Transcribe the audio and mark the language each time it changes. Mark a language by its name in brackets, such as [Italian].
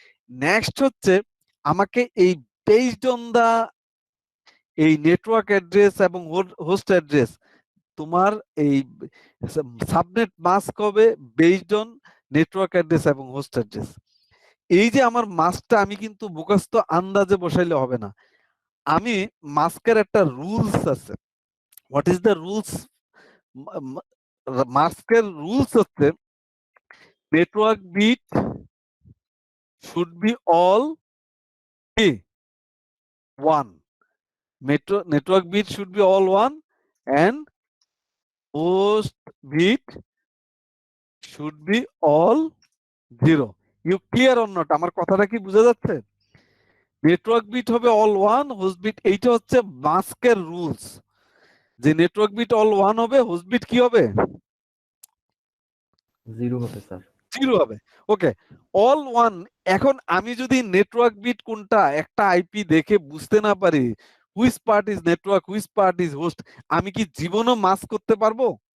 [Bangla] Next হচ্ছে আমাকে এই [English] based on the [Bangla] এই নেটওয়ার্ক অ্যাড্রেস এবং হোস্ট অ্যাড্রেস, তোমার এই সাবনেট মাস্ক হবে বেসড অন নেটওয়ার্ক অ্যাড্রেস এবং হোস্ট অ্যাড্রেস। এই যে আমার মাস্কটা আমি কিন্তু মুখস্থ আন্দাজে বসাইলে হবে না, আমি মাস্কের একটা রুলস আছে। [English] What is the rules? [Bangla] মাস্কের রুলস হচ্ছে [English] Network bit should be all 1, network bit should be all 1 and host bit should be all 0. You clear or not? [Bangla] আমার কথাটা কি বোঝা যাচ্ছে? নেটওয়ার্ক বিট হবে all 1, হোস্ট বিট, এইটা হচ্ছে মাস্কের রুলস, যে নেটওয়ার্ক বিট all 1 হবে, হোস্ট বিট কি হবে? 0 হবে স্যার। 0 হবে। ওকে, all 1। এখন আমি যদি নেটওয়ার্ক বিট কোনটা একটা আইপি দেখে বুঝতে না পারি [English] which part is network, which part is host, [Bangla] আমি কি জীবনও মাস্ক করতে পারবো?